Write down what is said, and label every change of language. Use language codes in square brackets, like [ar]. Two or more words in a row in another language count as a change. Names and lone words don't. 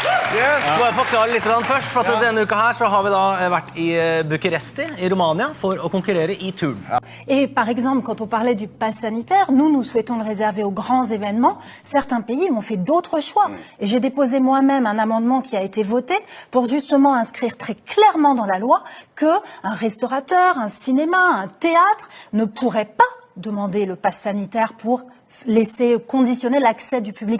[en] Yes. [no] Bare forklare litt først, for at denne uka her så har vi da vært i Bucuresti, i Romania, for å konkurrere i turn. [fr] Et par exemple, quand on parlait du pass sanitaire, nous souhaitons le réserver aux grands événements. Certains pays ont fait d'autres choix. Et j'ai déposé moi-même un amendement qui a été voté pour justement inscrire très clairement dans la loi qu'un restaurateur, un cinéma, un théâtre ne pourrait pas demander le pass sanitaire pour laisser conditionner l'accès du public.